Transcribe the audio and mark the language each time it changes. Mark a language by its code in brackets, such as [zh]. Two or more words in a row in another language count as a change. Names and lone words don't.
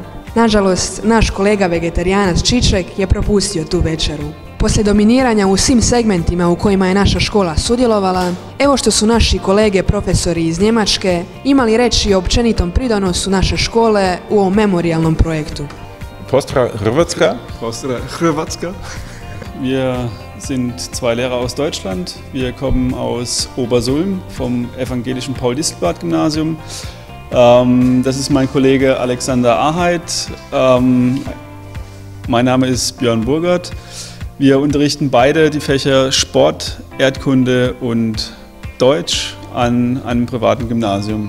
[hr] Nažalost, naš kolega vegetarijanac Čiček je propustio tu večeru. Poslije dominiranja u svim segmentima u kojima je naša škola sudjelovala, evo što su naši kolege profesori iz Njemačke imali reći o općenitom pridonosu naše škole u ovom memorijalnom projektu. Pozdrav Hrvatska. Pozdrav Hrvatska. [de] Wir sind 2 Lehrer aus Deutschland. Wir kommen aus Obersulm vom evangelischen Paul-Distelblatt-Gymnasium. Das ist mein Kollege Alexander Aheit. Mein Name ist Björn Burgert. Wir unterrichten beide die Fächer Sport, Erdkunde und Deutsch an einem privaten Gymnasium.